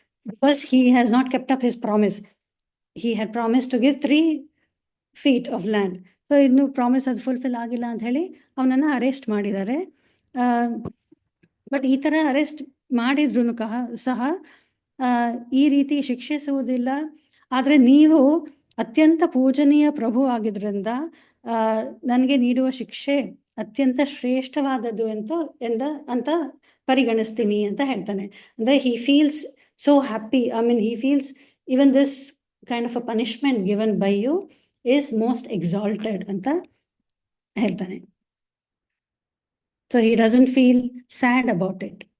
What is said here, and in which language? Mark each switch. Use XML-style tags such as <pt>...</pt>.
<en>Because he has not kept up his promise. He had promised to give 3 feet of land.</en> <kn>So ಇನ್ನು promise ಅದು fulfil ಆಗಿಲ್ಲ ಅಂತ ಹೇಳಿ ಅವನನ್ನು arrest ಮಾಡಿದ್ದಾರೆ. ಬಟ್ ಈ ಥರ ಅರೆಸ್ಟ್ ಮಾಡಿದ್ರು ಸಹ ಈ ರೀತಿ ಶಿಕ್ಷಿಸುವುದಿಲ್ಲ. ಆದರೆ ನೀವು ಅತ್ಯಂತ ಪೂಜನೀಯ ಪ್ರಭು ಆಗಿದ್ರಿಂದ ನನಗೆ ನೀಡುವ ಶಿಕ್ಷೆ ಅತ್ಯಂತ ಶ್ರೇಷ್ಠವಾದದ್ದು ಅಂತ ಪರಿಗಣಿಸ್ತೀನಿ ಅಂತ ಹೇಳ್ತಾನೆ.</kn> <en>ಅಂದರೆ he feels so happy. I mean, he feels even this kind of a punishment given by you is most exalted</en> <kn>ಅಂತ ಹೇಳ್ತಾನೆ.</kn> <en>So he doesn't feel sad about it.</en>